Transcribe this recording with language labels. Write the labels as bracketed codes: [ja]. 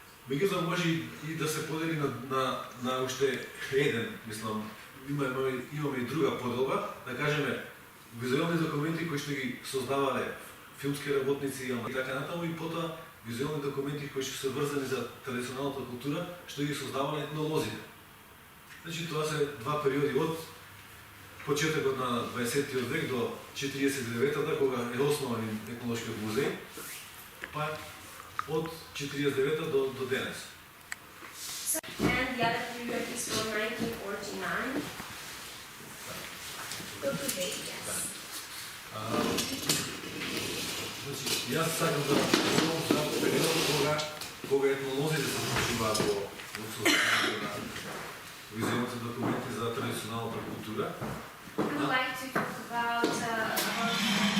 [mk] Меѓутоа може и да се подели на уште еден, мислам, имаме и друга поделба, да кажеме визуелни документи кои што ги создавале филмски работници и така натаму, и потоа визуелни документи кои што се врзани за традиционалната култура, што ги создавале етнолозите. Значи тоа се два периоди од почетокот на 20 век до 49-та, кога е основан Етнолошкиот музеј, па од 49-та до денес. [en] And the other period is from 1949 to today, yes. [mk] Значи, јас сакам да говорам за периодот кога етнолозите се вклучуваат во создавањето на визуелните документи за традиционалната култура. [en] I would like to talk about